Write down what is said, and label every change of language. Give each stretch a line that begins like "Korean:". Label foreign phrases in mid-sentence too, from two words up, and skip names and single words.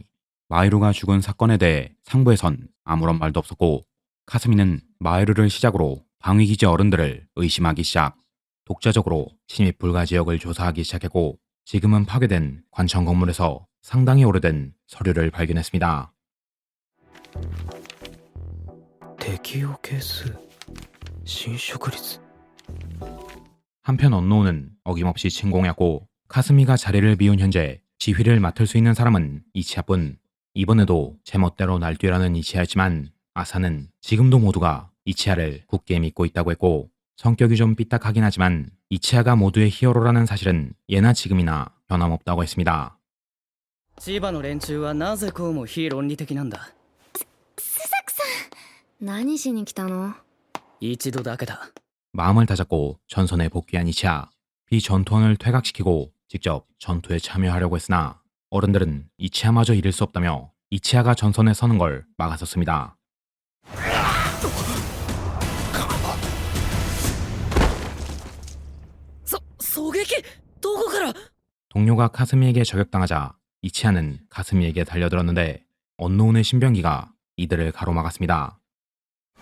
Korean: 마히로가 죽은 사건에 대해 상부에선 아무런 말도 없었고 카스미는 마히로를 시작으로 방위기지 어른들을 의심하기 시작. 독자적으로 침입 불가 지역을 조사하기 시작했고 지금은 파괴된 관청 건물에서 상당히 오래된 서류를 발견했습니다.
Japanese: 適用係数侵食率
Korean: 한편 언노우는 어김없이 침공했고 카스미가 자리를 비운 현재 지휘를 맡을 수 있는 사람은 이치아뿐. 이번에도 제멋대로 날뛰라는 이치아였지만 아사는 지금도 모두가 이치아를 굳게 믿고 있다고 했고 성격이 좀 삐딱하긴 하지만 이치아가 모두의 히어로라는 사실은 예나 지금이나 변함없다고 했습니다.
Japanese: 千葉の連中はなぜこうも非論理的なんだ。何しに来たの？一度だけだ。
Korean: 마음을 다잡고 전선에 복귀한 이치아. 비전투원을 퇴각시키고 직접 전투에 참여하려고 했으나 어른들은 이치아마저 잃을 수 없다며 이치아가 전선에 서는 걸 막았었습니다. 동료가 카스미에게 저격당하자 이치아는 카스미에게 달려들었는데 언노운의 신병기가 이들을 가로막았습니다.